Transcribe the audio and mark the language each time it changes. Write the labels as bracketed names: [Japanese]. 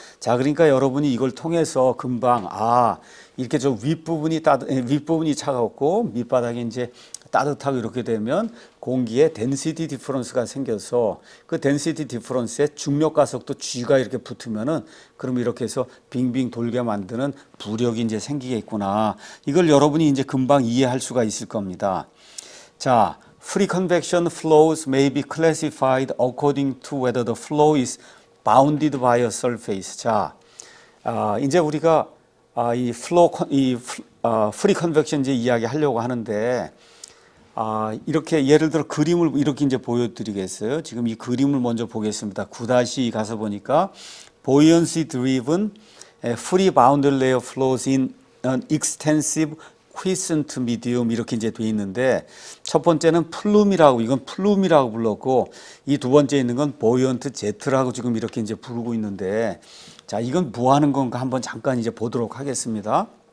[Korean] 자, 그러니까 여러분이 이걸 통해서 금방 이렇게 저 윗부분이 차갑고 밑바닥이 이제 따뜻하고 이렇게 되면 공기의 density difference가 생겨서 그 density difference에 중력 가속도 G가 이렇게 붙으면은 그럼 이렇게 해서 빙빙 돌게 만드는 부력이 이제 생기겠구나. 이걸 여러분이 이제 금방 이해할 수가 있을 겁니다. [English] 자, free convection flows may be classified according to whether the flow is bounded by a surface. [Korean] 자, 이제 우리가 free convection 이제 이야기 하려고 하는데, 이렇게 예를 들어 그림을 이렇게 이제 보여드리겠어요. 지금 이 그림을 먼저 보겠습니다. 9-2 가서 보니까 [English] buoyancy driven free bounded layer flows in an extensive quiescent medium [Korean] 이렇게 이제 돼 있는데 첫 번째는 이건 플룸이라고 불렀고 이 두 번째 있는 건 buoyant jet라고 지금 이렇게 이제 부르고 있는데 자, 이건 뭐 하는 건가 한번 잠깐 이제 보도록 하겠습니다.